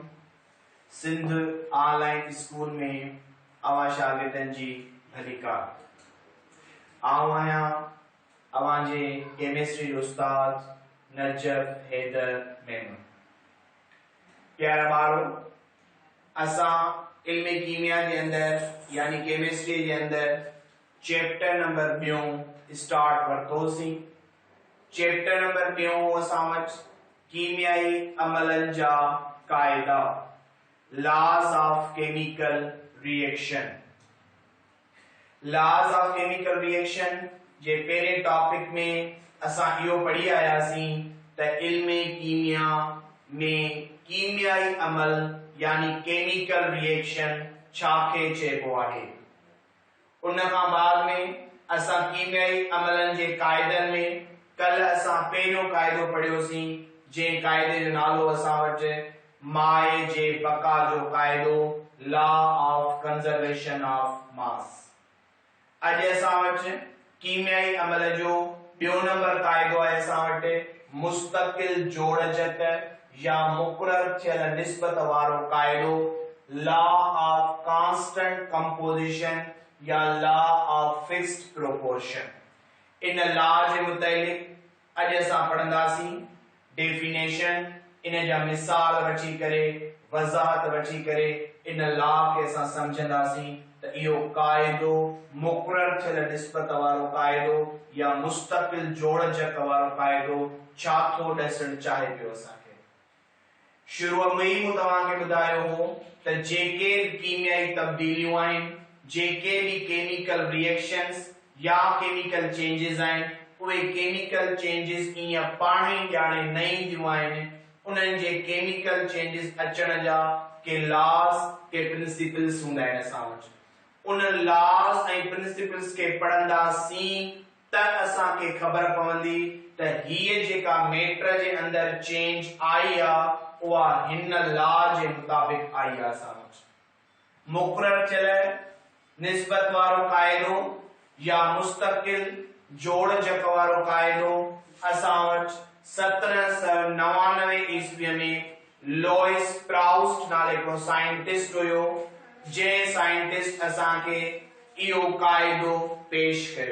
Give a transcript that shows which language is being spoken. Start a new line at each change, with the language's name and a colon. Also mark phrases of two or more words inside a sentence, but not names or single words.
Sindhi: सिंध ऑनलाइन स्कूल में अवां शागिर्दनि जी भली कार। आऊं आहियां अवां जे केमिस्ट्री उस्ताद नजफ हैदर मेमन। प्यारा ॿारो, असां इल्म कीमिया जे अंदर यानी केमिस्ट्री जे अंदर
English: chapter number 2 start
Sindhi: वरितोसीं।
English: chapter number 2
Sindhi: असां वटि कीमियाई अमलन जा कायदा,
English: laws of chemical reaction. laws of chemical reaction
Sindhi: जे पहिरें टॉपिक में असां इहो पढ़ी आयासीं त इल्म कीमिया में कीमियाई अमल यानी
English: chemical reaction
Sindhi: छाखे चइबो आहे। उन खां बाद में असां कीमियाई अमलन जे कायदनि में कल असां पहिरियों कायदो पढ़ियोसीं, जे कायदे जो नालो असां वटि माए जे बका जो कायदो,
English: law of conservation of mass.
Sindhi: अॼु असां वटि कीमियाई अमल जो ॿियो नंबर कायदो आहे असां वटि मुस्तकिल जोड़जक या मुक़रर थियल निस्बत वारो कायदो,
English: law of constant composition
Sindhi: या
English: law of fixed proportion.
Sindhi: इन लॉ जे मुताबिक अॼु असां पढ़ंदासीं डेफिनेशन, इन जा मिसाल वठी करे वज़ाहत वठी करे इन लॉ खे असां समझंदासीं त इहो कायदो मुक़रर थियल निस्बत वारो कायदो या मुस्तकिल जोड़जक वारो कायदो छा थो ॾसण चाहे पियो। असांखे शुरूअ में ई मूं तव्हांखे ॿुधायो हो त जेके कीमियाई तब्दीलियूं आहिनि, जेके भी
English: chemical reactions
Sindhi: या
English: chemical changes
Sindhi: आहिनि, उहे
English: chemical changes
Sindhi: ईअं पाण ई ॼाणे न ईंदियूं आहिनि। उन्हनि जे
English: chemical changes
Sindhi: अचण जा के लॉज के प्रिंसिपल्स हूंदा आहिनि। असां वटि उन लॉज ऐं प्रिंसिपल्स खे पढ़ंदासीं त असांखे ख़बर पवंदी त हीअ जेका मैटर जे अंदर चेंज आई आहे उहा हिन लॉ जे मुताबिक आई आहे। असां वटि मुक़रर थियल निस्बत वारो कायदो या मुस्तकिल जोड़जक वारो कायदो असां वटि 1799 ईस्वीअ में लॉइस प्राउस्ट नाले को साइंटिस्ट हुयो, जंहिं साइंटिस्ट असांखे इहो कायदो पेश कयो।